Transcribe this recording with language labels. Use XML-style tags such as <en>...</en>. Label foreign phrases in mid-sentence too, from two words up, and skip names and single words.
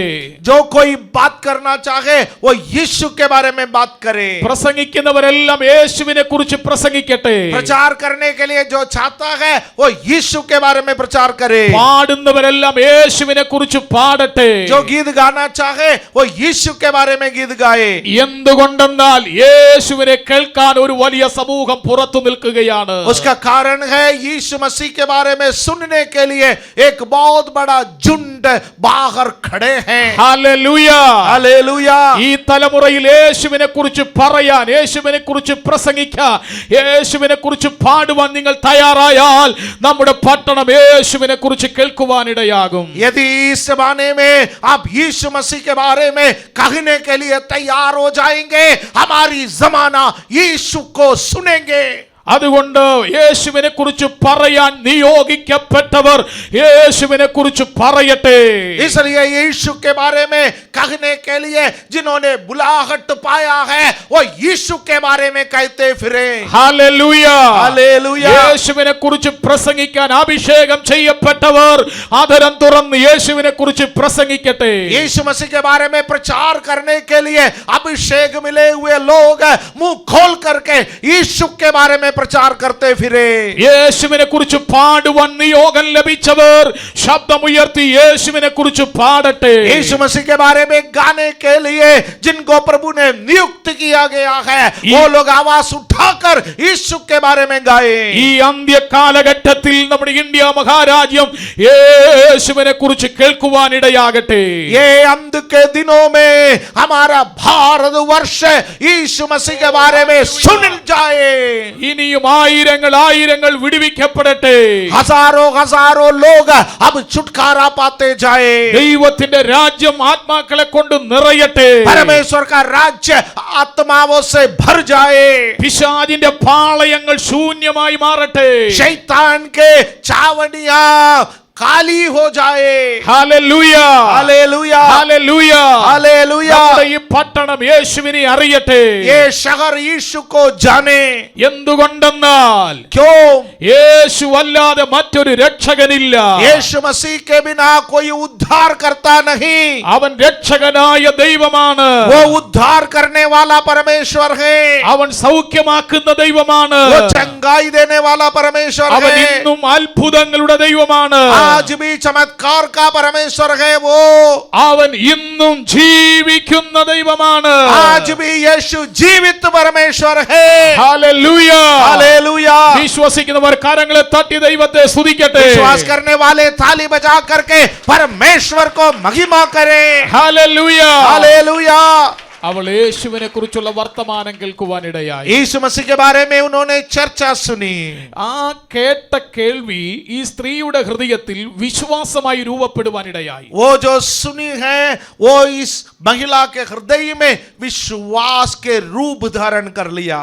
<hi>जो कोई बात करना चाहे वो यीशु के बारे में बात करे।</hi> <ml>പ്രസംഗിക്കുന്നവരെല്ലാം യേശുവിനെ കുറിച്ച് പ്രസംഗിക്കട്ടെ.</ml> <hi>प्रचार करने के लिए जो चाहता है वो यीशु के बारे में प्रचार करे।</hi> <ml>പാടുന്നവരെല്ലാം യേശുവിനെ കുറിച്ച് പാടട്ടെ.</ml> <hi>जो गीत गाना चाहे वो यीशु के बारे में गीत गाए।</hi> <ml>എന്തുകൊണ്ടെന്നാൽ യേശുവിനെ കേൾക്കാൻ ഒരു വലിയ സമൂഹം പുറത്തു നിൽക്കുകയാണ്.</ml> <hi>उसका कारण है यीशु मसीह के बारे में सुनने के लिए एक बहुत बड़ा झुंड बाहर खड़े हैं।</hi> <ml>ഹല്ലേലൂയ.</ml> <hi>हालेलुया।</hi> <ml>ഈ തലമുറയിൽ യേശുവിനെ കുറിച്ച് പറയാൻ, യേശുവിനെ കുറിച്ച് പ്രസംഗിക്കാൻ, യേശുവിനെ കുറിച്ച് പാടുവാൻ നിങ്ങൾ തയ്യാറായാൽ നമ്മുടെ പട്ടണം യേശുവിനെ കുറിച്ച് കേൾക്കുവാനിടയാകും.</ml> <hi>यदि इस जमाने में आप यीशु मसीह के बारे में कहने के लिए तैयार हो जाएंगे हमारी जमाना यीशु को सुनेंगे।</hi> <ml>അതുകൊണ്ട് യേശുവിനെ കുറിച്ച് പറയാൻ നിയോഗിക്കപ്പെട്ടവർ യേശുവിനെ കുറിച്ച് പറയട്ടെ.</ml> <hi>इसलिए यीशु के बारे में कहने के लिए जिन्होंने बुलाहट पाया है वो यीशु के बारे में कहते फिरे।</hi> <ml>ഹല്ലേലൂയ.</ml> <hi>हालेलुया।</hi> <ml>യേശുവിനെ കുറിച്ച് പ്രസംഗിക്കാൻ അഭിഷേകം ചെയ്യപ്പെട്ടവർ ആദരം തുറന്ന് യേശുവിനെ കുറിച്ച് പ്രസംഗിക്കട്ടെ.</ml> <hi>यीशु मसीह के बारे में प्रचार करने के लिए अभिषेक मिले हुए लोग मुंह खोल करके यीशु के बारे में प्रचार करते फिरे।</hi> <ml>യേശുവിനെ കുറിച്ച് പാടുവാൻ നിയോഗം ലഭിച്ചവർ ശബ്ദമുയർത്തി യേശുവിനെ കുറിച്ച് പാടട്ടെ.</ml> <hi>यीशु मसीह के बारे में गाने के लिए जिनको प्रभु ने नियुक्त किया गया है वो लोग आवाज उठाकर यीशु के बारे में गाए।</hi> <ml>ഈ അന്ത്യ കാലഘട്ടത്തിൽ നമ്മുടെ ഇന്ത്യ മഹാരാജ്യം യേശുവിനെ കുറിച്ച് കേൾക്കുവാനിടയാകട്ടെ.</ml> <hi>ये अंत के दिनों में हमारा भारत वर्ष यीशु मसीह के बारे में सुन जाए।</hi> <ml>ഇനിയും ആയിരങ്ങൾ ആയിരങ്ങൾ വിടുവിക്കപ്പെടട്ടെ.</ml> <hi>हजारों हजारों लोग अब छुटकारा पाते जाए।</hi> <ml>ദൈവത്തിന്റെ രാജ്യം ആത്മാക്കളെ കൊണ്ട് നിറയട്ടെ.</ml> <hi>परमेश्वर का राज्य आत्माओं से भर जाए।</hi> <ml>പിശാചിന്റെ പാളയങ്ങൾ ശൂന്യമായി മാറട്ടെ.</ml> <hi>शैतान के चावड़ियां खाली हो जाए।</hi> <ml>ഹല്ലേലൂയ.</ml> <hi>हालेलुया,</hi> <ml>ഹല്ലേലൂയ.</ml> <hi>हालेलुया।</hi> <ml>നമ്മുടെ ഈ പട്ടണം യേശുവിനെ അറിയട്ടെ.</ml> <hi>ये शहर यीशु को जाने.</hi> <ml>എന്തുകൊണ്ടെന്നാൽ</ml> <hi>क्यों?</hi> <ml>യേശു അല്ലാതെ മറ്റൊരു രക്ഷകനില്ല.</ml> <hi>यीशु मसीह के बिना कोई उद्धार करता नहीं.</hi> <ml>അവൻ രക്ഷകനായ ദൈവമാണ്.</ml> <hi>वो उद्धार करने वाला परमेश्वर है.</hi> <ml>അവൻ സൗഖ്യമാക്കുന്ന ദൈവമാണ്.</ml> <hi>वो चंगाई देने वाला परमेश्वर</hi> <ml>അവൻ</ml> <hi>है.</hi> <ml>ഇന്നും അത്ഭുതങ്ങളുടെ ദൈവമാണ്.</ml> <hi>आज भी चमत्कार का परमेश्वर है वो.</hi> <ml>അവൻ ഇന്നും ജീവിക്കുന്ന ദൈവമാണ്.</ml> <hi>आज भी यीशु जीवित परमेश्वर है.</hi> <ml>ഹല്ലേലൂയ.</ml> <hi>हालेलुया.</hi> <ml>വിശ്വസിക്കുന്നവർ കരങ്ങളെ തട്ടി ദൈവത്തെ സ്തുതിക്കട്ടെ.</ml> <hi>विश्वास करने वाले ताली बजा करके परमेश्वर को महिमा करें.</hi> <ml>ഹല്ലേലൂയ.</ml> <hi>हालेलुया.</hi> <ml>അവൾ യേശുവിനെ കുറിച്ചുള്ള വർത്തമാനം കേൾക്കുവാനിടയായി.</ml> <hi>यीशु मसीह के बारे में उन्होंने चर्चा सुनी.</hi> <ml>ആ കേട്ട കേൾവി ഈ സ്ത്രീയുടെ ഹൃദയത്തിൽ വിശ്വാസമായി രൂപപ്പെടുവാനിടയായി.</ml> <hi>वो जो सुनी है वो इस महिला के हृदय में विश्वास के रूप धारण कर लिया.</hi>